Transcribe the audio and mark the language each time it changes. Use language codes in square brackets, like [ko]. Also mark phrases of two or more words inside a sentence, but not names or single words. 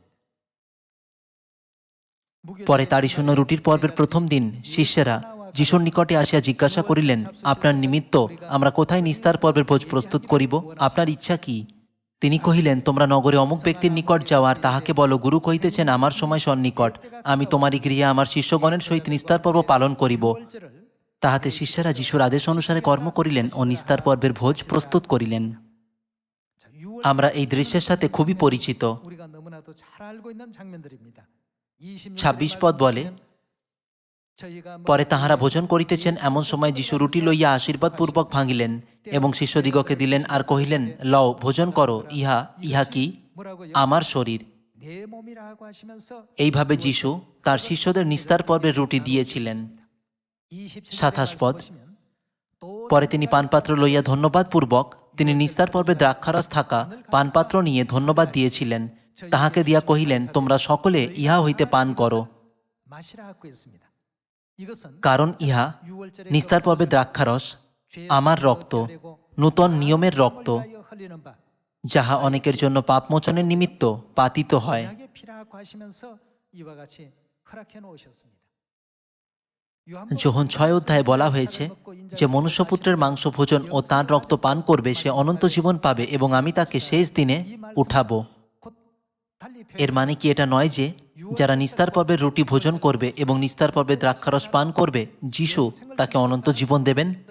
[bn] পরে তাড়িশূন্য রুটির পর্বের প্রথম দিন শিষ্যেরা যিশুর নিকটে আসিয়া জিজ্ঞাসা করিলেন, আপনার নিমিত্ত আমরা কোথায় নিস্তার পর্বের ভোজ প্রস্তুত করিব? আপনার ইচ্ছা কি? তিনি কহিলেন, তোমরা নগরে অমুক ব্যক্তির নিকট যাও আর তাহাকে বলো, গুরু কহিতেছেন, আমার সময় সন্নিকট, আমি তোমারই গৃহে আমার শিষ্যগণের সহিত নিস্তার পর্ব পালন করিব। [ko] 유월절을 [bn] তাহাতে শিষ্যেরা যিশুর আদেশ অনুসারে কর্ম করিলেন ও নিস্তার পর্বের ভোজ প্রস্তুত করিলেন। [ko] 자, 유월 [bn] আমরা এই দৃশ্যের সাথে খুবই পরিচিত। [ko] 우리가 너무나도 잘 알고 있는 장면들입니다. [bn] 26 পদ বলে, পরে তাহারা ভোজন করিতেছেন, এমন সময় যিশু রুটি লইয়া আশীর্বাদ পূর্বক ভাঙিলেন এবং শিষ্যদিগকে দিলেন আর কহিলেন, লও, ভোজন করো, ইহা কি? আমার শরীর। [ko] 내 몸이라고 하시면서 [bn] এইভাবে যিশু তার শিষ্যদের নিস্তার পর্বের রুটি দিয়েছিলেন। 27 পদ, পরে তিনি পানপাত্র লইয়া ধন্যবাদ পূর্বক তিনি নিস্তার পর্বে দ্রাক্ষারস থাকা পানপাত্র নিয়ে ধন্যবাদ দিয়েছিলেন, তাহাকে দিয়া কহিলেন, তোমরা সকলে ইহা হইতে পান করো, [ko] 마시라고 했습니다. 이것은 [bn] কারণ ইহা নিস্তার পর্বে দ্রাক্ষারস আমার রক্ত, নূতন নিয়মের রক্ত, [ko] 흘리는 바 [bn] যাহা অনেকের জন্য পাপমোচনের নিমিত্ত পাতিত হয়। [ko] 약의 피라고 하시면서 이와 같이 허락해 놓으셨습니다. [bn] যোহন 6 অধ্যায়ে বলা হয়েছে যে মনুষ্যপুত্রের মাংস ভোজন ও তাঁর রক্ত পান করবে সে অনন্ত জীবন পাবে এবং আমি তাকে শেষ দিনে উঠাবো। এর মানে কি এটা নয় যে যারা নিস্তার পর্বের রুটি ভোজন করবে এবং নিস্তার পর্বে দ্রাক্ষারস পান করবে যিশু তাকে অনন্ত জীবন দেবেন?